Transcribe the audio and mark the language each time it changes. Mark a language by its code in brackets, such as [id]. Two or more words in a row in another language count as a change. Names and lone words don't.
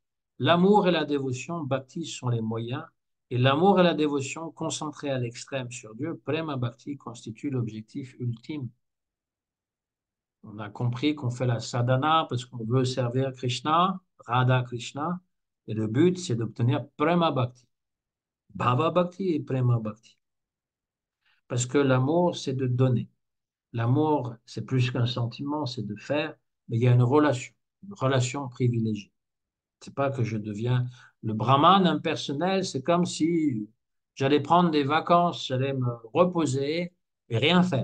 [fr] L'amour et la dévotion, bhakti, sont les moyens, et l'amour et la dévotion concentrés à l'extrême sur Dieu, [sa] prema bhakti, [fr] constituent l'objectif ultime. On a compris qu'on fait la sadhana parce qu'on veut servir Krishna, Radha Krishna, et le but, c'est d'obtenir [sa] prema bhakti, bhava bhakti [fr] et [sa] prema bhakti. [fr] Parce que l'amour, c'est de donner. L'amour, c'est plus qu'un sentiment, c'est de faire, mais il y a une relation privilégiée. C'est pas que je deviens le brahman impersonnel, c'est comme si j'allais prendre des vacances, j'allais me reposer et rien faire.